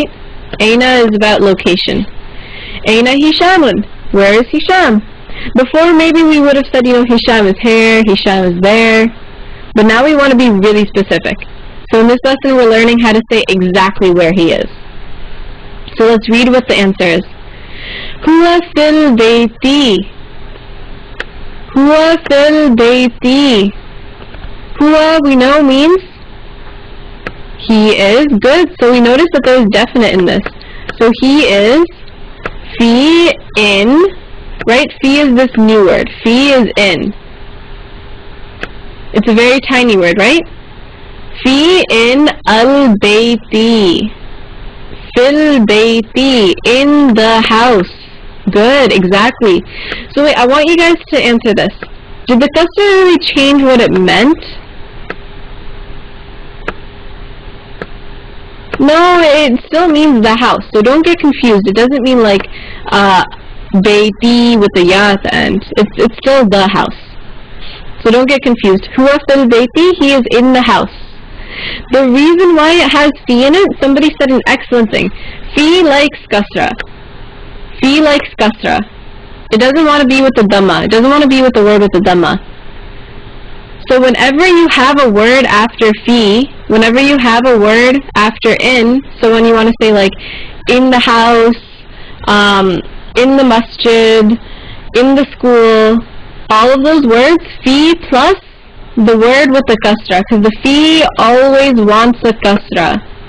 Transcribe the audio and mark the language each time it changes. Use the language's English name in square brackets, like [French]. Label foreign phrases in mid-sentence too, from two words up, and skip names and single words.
[English] Aina is about location. [Arabic] أين هشامٌ. [English] Where is Hisham? Before, maybe we would have said, Hisham is here, Hisham is there. But now we want to be really specific. So in this lesson, we're learning how to say exactly where he is. So let's read what the answer is. [Arabic] هو في البيت. هو في البيت. [English] Huwa, we know, means he is. Good. So we notice that there's definite in this. So he is fi in, right? Fi is this new word. Fi is in. It's a very tiny word, right? Fi in al-bayti. [Arabic] في البيت. [English] In the house. Good, exactly. So wait, I want you guys to answer this. Did the kasra really change what it meant? No, it still means the house. So don't get confused. It doesn't mean like bayti with the ya at the end. It's still the house. So don't get confused. [Arabic] هو في البيت, [English] he is in the house. The reason why it has fi in it, somebody said an excellent thing. Fi likes kasra. Fi likes kasra. It doesn't want to be with the dhamma. It doesn't want to be with the word with the dhamma. So whenever you have a word after fi, whenever you have a word after in, so when you want to say like in the house, in the masjid, in the school, all of those words, fi plus the word with the kasra, because the fi always wants a kasra.